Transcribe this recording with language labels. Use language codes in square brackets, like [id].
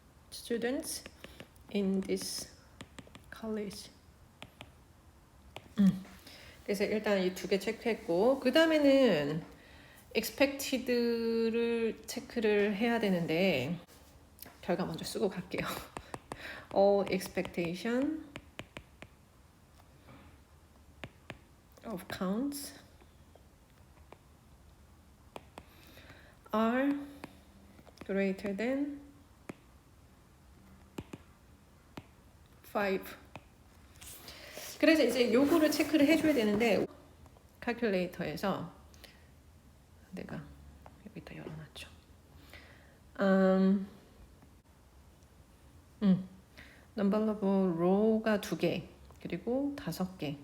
[en] students in this college. [ko] 그래서 일단 이 두 개 체크했고 그 다음에는 expected를 체크를 해야 되는데 결과 먼저 쓰고 갈게요. [en] All expectation of counts are greater than 5. [ko] 그래서 이제 요거를 체크를 해줘야 되는데 calculator에서 내가 여기다 열어놨죠. number of row가 2개 그리고 5개.